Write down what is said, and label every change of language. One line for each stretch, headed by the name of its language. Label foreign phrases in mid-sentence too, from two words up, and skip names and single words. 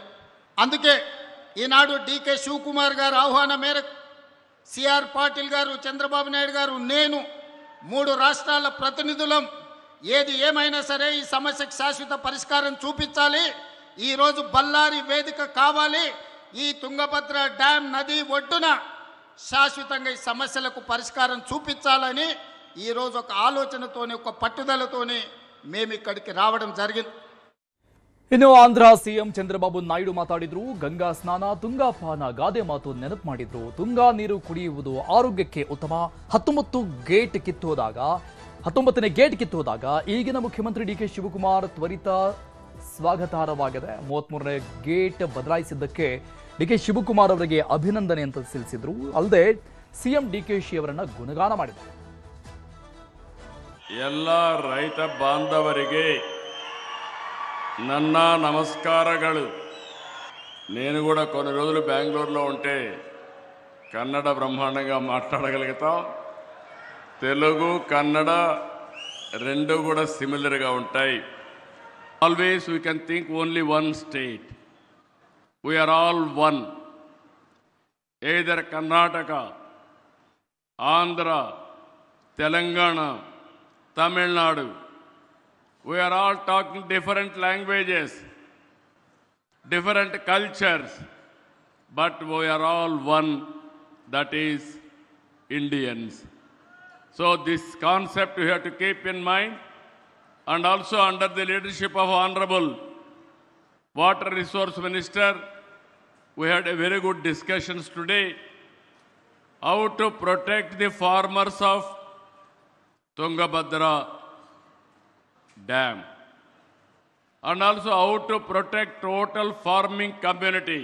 Telugu: అందుకే ఈనాడు డికే శివకుమార్ గారు ఆహ్వానం మేరకు సిఆర్ పాటిల్ గారు, చంద్రబాబు నాయుడు గారు, నేను 3 రాష్ట్రాల ప్రతినిధులం ఏది ఏమైనా సరే ఈ సమస్యకు శాశ్వత పరిష్కారం చూపించాలి. ఈరోజు బళ్ళారి వేదిక కావాలి. ఈ తుంగభద్ర డ్యామ్ నది ఒడ్డున శాశ్వతంగా ఈ సమస్యలకు పరిష్కారం చూపించాలని ఈరోజు ఒక ఆలోచనతోని, ఒక పట్టుదలతోని మేము ఇక్కడికి రావడం జరిగింది.
Kannada: ಇನ್ನು ಆಂಧ್ರ ಸಿಎಂ ಚಂದ್ರಬಾಬು ನಾಯ್ಡು ಮಾತಾಡಿದ್ರು. ಗಂಗಾ ಸ್ನಾನ, ತುಂಗಾಪಾನ, ಗಾದೆ ಮಾತು ನೆನಪು ಮಾಡಿದ್ರು. ತುಂಗಾ ನೀರು ಕುಡಿಯುವುದು ಆರೋಗ್ಯಕ್ಕೆ ಉತ್ತಮ. 19ನೇ ಗೇಟ್ ಕಿತ್ತೋದಾಗ ಈಗಿನ ಮುಖ್ಯಮಂತ್ರಿ ಡಿಕೆ ಶಿವಕುಮಾರ್ ತ್ವರಿತ ಸ್ವಾಗತಾರ್ಹವಾಗಿದೆ. 33ನೇ ಗೇಟ್ ಬದಲಾಯಿಸಿದ್ದಕ್ಕೆ ಡಿಕೆ ಶಿವಕುಮಾರ್ ಅವರಿಗೆ ಅಭಿನಂದನೆ ಅಂತ ತಿಳಿಸಿದ್ರು. ಅಲ್ಲದೆ ಸಿಎಂ ಡಿಕೆಶಿ ಅವರನ್ನ ಗುಣಗಾನ ಮಾಡಿದರು. ಎಲ್ಲ ರೈತ ಬಾಂಧವರಿಗೆ ನನ್ನ నమస్కారాలు.
Telugu: నేను కూడా కొన్ని రోజులు బెంగళూరులో ఉంటే కన్నడ బ్రహ్మాండంగా మాట్లాడగలుగుతాం. తెలుగు, కన్నడ రెండు కూడా సిమిలర్గా ఉంటాయి.
English: Always we can think only one state. We are all one. Either Karnataka, Andhra, Telangana, Tamil Nadu. We are all talking different languages, different cultures, but we are all one, that is Indians. So this concept we have to keep in mind, and also under the leadership of Honorable Water Resource Minister, we had a very good discussions today how to protect the farmers of Tungabhadra dam, and also how to protect total farming community.